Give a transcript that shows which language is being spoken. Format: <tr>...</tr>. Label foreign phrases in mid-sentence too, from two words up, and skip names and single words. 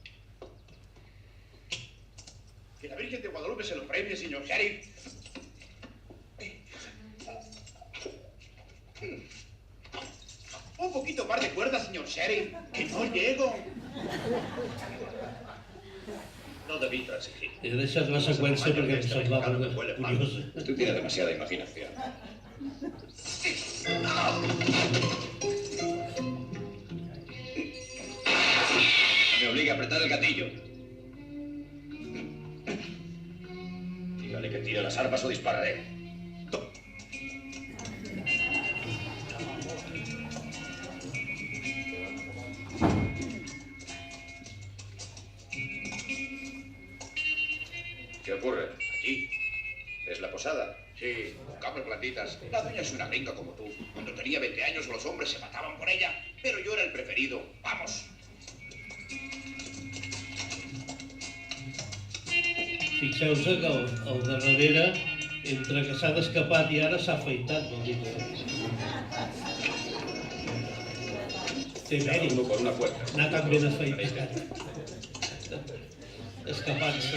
<es>Que la Virgen de Guadalupe se lo premie, señor Sheriff. Un poquito más de cuerda, señor Sheriff, que no llego. No debí transigir.</es> <ca>He deixat la seqüència perquè em semblava curiosa.</ca> <es>Usted tiene demasiada imaginación. No me obligue a apretar el gatillo. Dígale que tire las armas o dispararé. ¿Qué ocurre? Allí. ¿Es la posada? Sí, buscamos plantitas. La dueña es una gringa como tú. Cuando tenía 20 años los hombres se mataban por ella, pero yo era el preferido. ¡Vamos!</es> <ca>Fixeu-se que el de darrere, entre que s'ha d'escapat i ara s'ha afaitat, vol dir que... Té mèrit,</ca> <es>Por una puerta.</es> <ca>anar tan ben afaitat. Escapant-se.</ca>